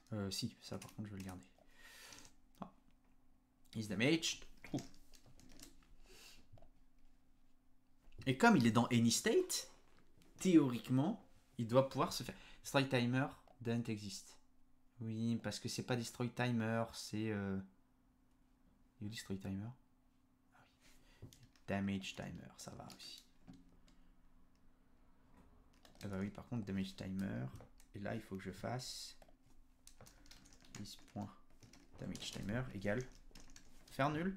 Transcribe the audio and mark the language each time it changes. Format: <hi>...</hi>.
<fr>Si, ça par contre, je vais le garder. Ah.</fr> <en>Is damaged. True.</en> <fr>Et comme il est dans any state, théoriquement, il doit pouvoir se faire.</fr> <en>Strike timer doesn't exist.</en> <fr>Oui, parce que c'est pas destroy timer, c'est. Il y a destroy timer. Ah oui. Damage timer, ça va aussi. Ah bah oui, par contre, damage timer. Et là, il faut que je fasse 10.damage timer égale. Faire nul.</fr>